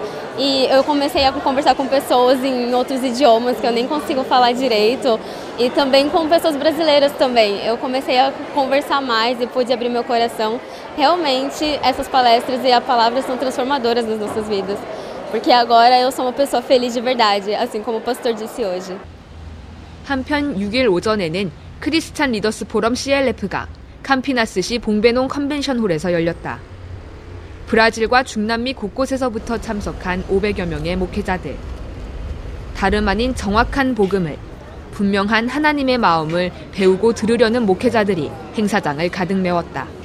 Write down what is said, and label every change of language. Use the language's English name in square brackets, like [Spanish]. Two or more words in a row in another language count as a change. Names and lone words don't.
[Portuguese] E eu comecei a conversar com pessoas em outros idiomas que eu nem consigo falar direito. E também com pessoas brasileiras também. Eu comecei a conversar mais e pude abrir meu coração. Realmente, essas palestras e a palavra são transformadoras nas nossas vidas. Porque agora eu sou uma pessoa feliz de verdade, assim como o pastor disse hoje. [Korean] 한편 6일 오전에는 크리스찬 리더스 포럼 CLF가 캄피나스시 봉베논 컨벤션홀에서 열렸다. 브라질과 중남미 곳곳에서부터 참석한 500여 명의 목회자들. 다름 아닌 정확한 복음을, 분명한 하나님의 마음을 배우고 들으려는 목회자들이 행사장을 가득 메웠다.